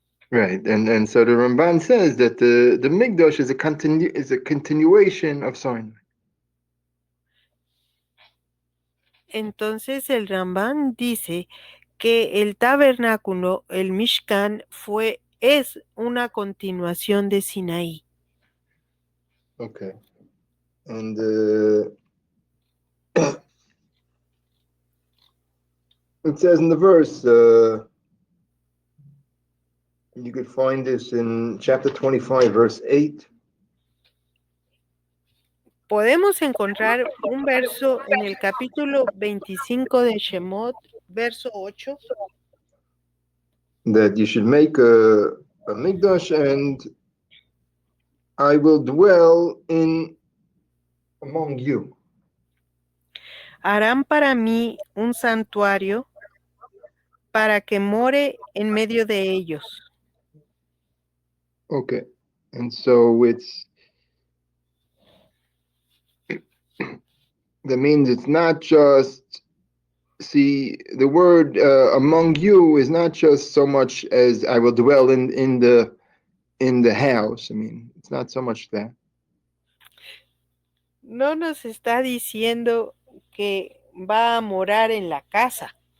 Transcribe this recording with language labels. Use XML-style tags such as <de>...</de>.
<en>Right, and so the Ramban says that the Mikdash is a continuation of Sinai.</en> <es>Entonces el Rambán dice que el tabernáculo, el Mishkan, es una continuación de Sinaí.</es> <en>Okay, and it says in the verse, you could find this in chapter 25, verse 8.</en> <es>Podemos encontrar un verso en el capítulo 25 de Shemot, verso 8.</es> <en>That you should make a Mikdash and I will dwell in among you.</en> <es>Harán para mí un santuario para que more en medio de ellos.</es> <en>Okay, and so that means it's not just the word among you is not just so much as I will dwell in the house. I mean, it's not so much that.</en> <es>No nos está diciendo que va a morar en la casa.</es>